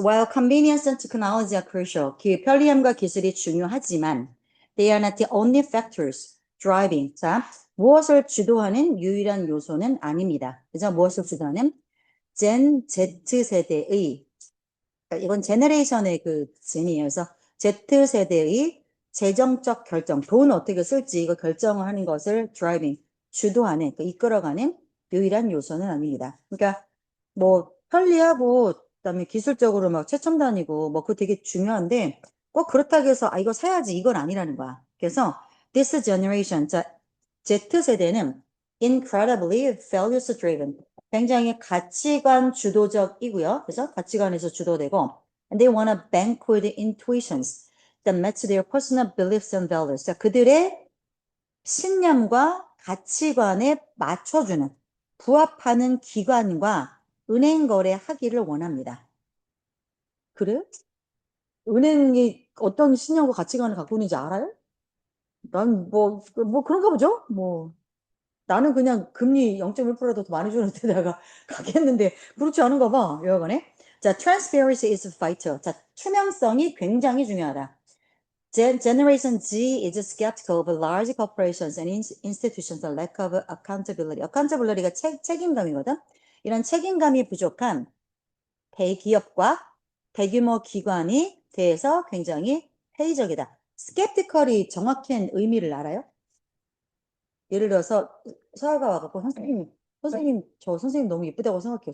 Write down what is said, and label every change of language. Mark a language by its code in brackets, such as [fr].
[en] While convenience and technology are crucial, [ko] 편리함과 기술이 중요하지만 [en] they are not the only factors driving. [ko] 자, 무엇을 주도하는 유일한 요소는 아닙니다. 그죠? 무엇을 주도하는 Gen Z세대의 그러니까 이건 제너레이션의 그 젠이에요. 그래서 Z세대의 재정적 결정, 돈 어떻게 쓸지 이거 결정을 하는 것을 driving, 주도하는, 그 이끌어가는 유일한 요소는 아닙니다. 그러니까 뭐 편리하고 그다음에 기술적으로 막 최첨단이고 뭐 그거 되게 중요한데 꼭 그렇다고 해서 아 이거 사야지 이건 아니라는 거야. 그래서 [en] this generation, [ko] 자 Z세대는 [en] incredibly values driven, [ko] 굉장히 가치관 주도적이고요. 그래서 가치관에서 주도되고 [en] and they want to bank with intuitions that match their personal beliefs and values. [ko] 자, 그들의 신념과 가치관에 맞춰주는 부합하는 기관과 은행 거래하기를 원합니다. 그래? 은행이 어떤 신념과 가치관을 갖고 있는지 알아요? 난 뭐 그런가 보죠? 뭐 나는 그냥 금리 0.1%라도 더 많이 주는 데다가 가겠는데 그렇지 않은가 봐. 여하간에. 자, [en] transparency is vital. [ko] 자, 투명성이 굉장히 중요하다. [en] Generation Z is skeptical of large corporations and institutions, a lack of accountability. [ko] accountability가 책임감이거든. 이런 책임감이 부족한 대기업과 대규모 기관이 대해서 굉장히 회의적이다. skeptical이 정확한 의미를 알아요? 예를 들어서 서아가 와갖고 선생님 저 선생님 너무 예쁘다고 생각해요.